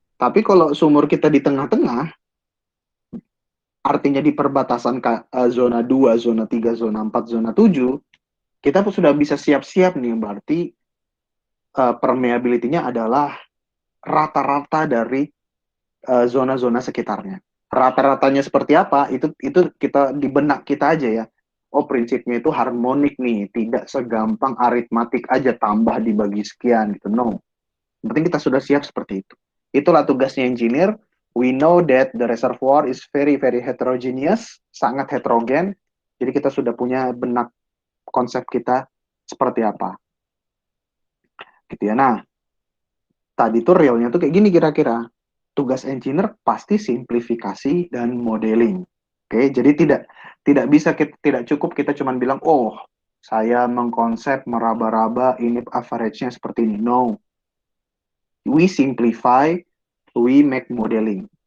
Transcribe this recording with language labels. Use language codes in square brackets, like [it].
[id] Tapi kalau sumur kita di tengah-tengah, artinya di perbatasan zona 2, zona 3, zona 4, zona 7, kita pun sudah bisa siap-siap nih, berarti permeability-nya adalah rata-rata dari zona-zona sekitarnya. Rata-ratanya seperti apa? Itu kita di benak kita aja ya. Oh, prinsipnya itu harmonik nih, tidak segampang aritmatik aja tambah dibagi sekian gitu. No. Yang penting kita sudah siap seperti itu. Itulah tugasnya engineer. [en] We know that the reservoir is very very heterogeneous, [id] sangat heterogen. Jadi kita sudah punya benak konsep kita seperti apa. Gitu ya. Nah, tadi tuh realnya tuh kayak gini kira-kira. Tugas engineer pasti simplifikasi dan modeling. Oke, jadi tidak bisa tidak cukup kita cuma bilang, oh, saya mengkonsep meraba-raba ini average-nya seperti ini. [en] No, we simplify, we make modeling.